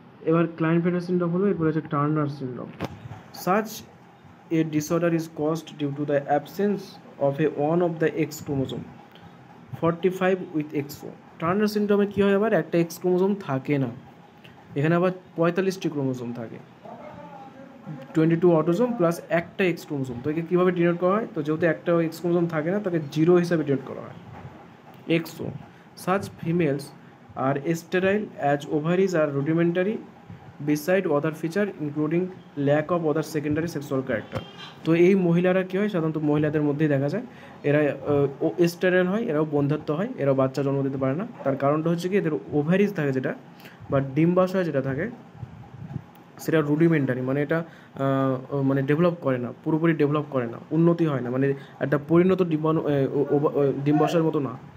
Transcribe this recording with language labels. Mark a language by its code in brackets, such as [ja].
[bn] এবার ক্লাইনফেল্টার সিনড্রোম হলো, এরপরে হচ্ছে Turner syndrome. [en] Such a disorder is caused due to the absence of one of the X chromosome 45 with XO। [bn] Turner সিনড্রোমে কী হয়, আবার একটা এক্স ক্রোমোজোম থাকে না, এখানে আবার 45টি ক্রোমোজোম থাকে, 22 অটোজোম প্লাস একটা এক্স ক্রোমোজোম। তো একে কীভাবে ডিনোট করা হয়? তো যেহেতু একটা এক্স ক্রোমোজোম থাকে না, তাকে 0 হিসাবে ডিনোট করা হয়, XO। [en] Such females are sterile as ovaries are rudimentary beside other feature including lack of other secondary sexual character। [bn] তো এই মহিলারা কী হয়, সাধারণত মহিলাদের মধ্যেই দেখা যায়, এরা স্টেরাইল হয়, এরাও বন্ধ্যাত্ব হয়, এরাও বাচ্চা জন্ম দিতে পারে না। তার কারণটা হচ্ছে কি এদের ওভারিজ থাকে, যেটা বা ডিম্বাশয় যেটা থাকে সেটা রুডিমেন্টারি, মানে এটা মানে ডেভেলপ করে না, পুরোপুরি ডেভেলপ করে না, উন্নতি হয় না, মানে একটা পরিণত ডিম্বাশয়ের মতো না।